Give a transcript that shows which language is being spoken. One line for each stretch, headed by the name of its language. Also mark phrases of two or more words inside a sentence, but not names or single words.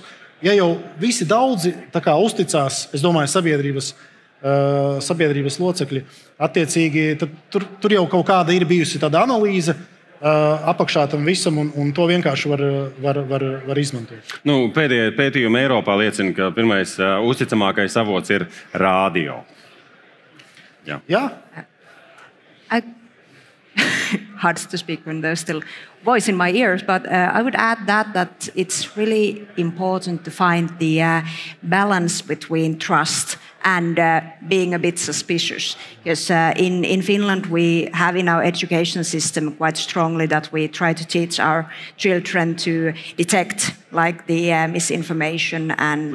Latvian: Ja jau visi daudzi uzticās, es domāju, sabiedrības locekļi, attiecīgi, tad tur jau kaut kāda ir bijusi tāda analīze apakšā tam visam, un to vienkārši var izmantot. Pēdējie pētījumi Eiropā liecina, ka pirmais uzticamākais avots ir rādio. Jā.
English: Hard to speak when there's still voice in my ears, but I would add that it's really important to find the balance between trust and being a bit suspicious. Because in Finland, we have in our education system quite strongly that we try to teach our children to detect like the misinformation and